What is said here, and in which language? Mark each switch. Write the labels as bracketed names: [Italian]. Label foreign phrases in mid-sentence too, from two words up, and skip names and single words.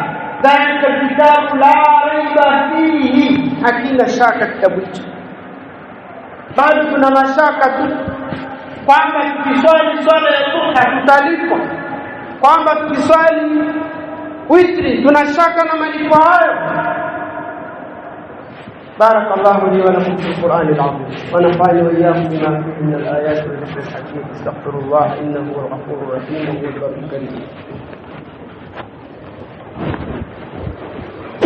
[Arabic] ذلك الكتاب لا ريب فيه, [Swahili] hakina shaka kitabu hicho. Bado tuna mashaka tu kwamba tukiswali swala ya duha tutalipwa, kwamba tukiswali witri tunashaka na malipo hayo. [Arabic] بارك الله لي ولكم في القرآن العظيم ونفعني وإياكم بما فيه من الآيات والذكر الحكيم. استغفر الله إنه هو الغفور الرحيم وهو البر الكريم.